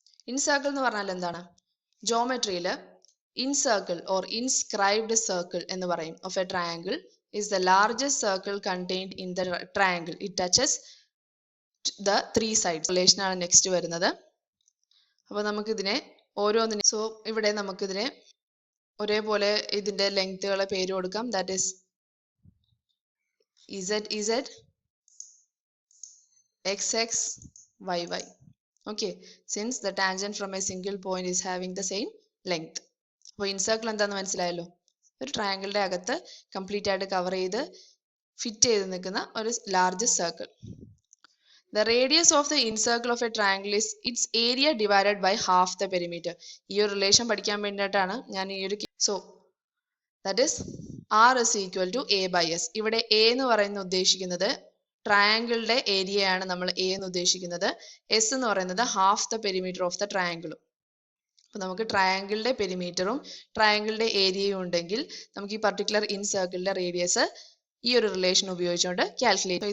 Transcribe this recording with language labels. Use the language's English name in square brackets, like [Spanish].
[Malayalam] In circle എന്ന് പറഞ്ഞാൽ എന്താണ്? ജോമെട്രിയിൽ in circle or inscribed circle എന്ന് പറയും [English] Of a triangle is the largest circle contained in the triangle. It touches the three sides. Relation [Malayalam] ആണ് next വരുന്നത്. അപ്പോൾ നമുക്കിതിനെ ഓരോന്നിനെ ഇവിടെ നമുക്കിതിനെ ഒരേപോലെ ഇതിന്റെ ലെങ്ത്തുകളെ പേര് കൊടുക്കാം. [English] That is ZZ, XX, YY. Okay, since the tangent from a single point is having the same length. [Malayalam] അപ്പോൾ ഇൻസർക്കിൾ എന്താണെന്ന് മനസ്സിലായല്ലോ? ഒരു ട്രയാങ്കിളിന്റെ അകത്ത് കംപ്ലീറ്റ് ആയിട്ട് കവർ ചെയ്ത് ഫിറ്റ് ചെയ്ത് നിൽക്കുന്ന ഒരു large circle. [English] The radius of the incircle of a triangle is its area divided by half the perimeter. [Malayalam] ഈ ഒരു റിലേഷൻ പഠിക്കാൻ വേണ്ടിയിട്ടാണ് ഞാൻ ഈ ഒരു [English] that is R is equal to A by S. [Malayalam] ഇവിടെ A എന്ന് പറയുന്നത് ഉദ്ദേശിക്കുന്നത് ട്രയാങ്കിളിന്റെ ഏരിയയാണ് നമ്മൾ A എന്ന് ഉദ്ദേശിക്കുന്നത്. S എന്ന് പറയുന്നത് [English] Half the perimeter of the ട്രയാങ്കിളും. [Malayalam] അപ്പോൾ നമുക്ക് ട്രയാങ്കിളിന്റെ പെരിമീറ്ററും ട്രയാങ്കിളിന്റെ ഏരിയയും ഉണ്ടെങ്കിൽ നമുക്ക് ഈ പർട്ടിക്കുലർ ഇൻ സർക്കിളിന്റെ റേഡിയസ് ഈ ഒരു റിലേഷൻ ഉപയോഗിച്ചുകൊണ്ട് കാൽക്കുലേറ്റ്.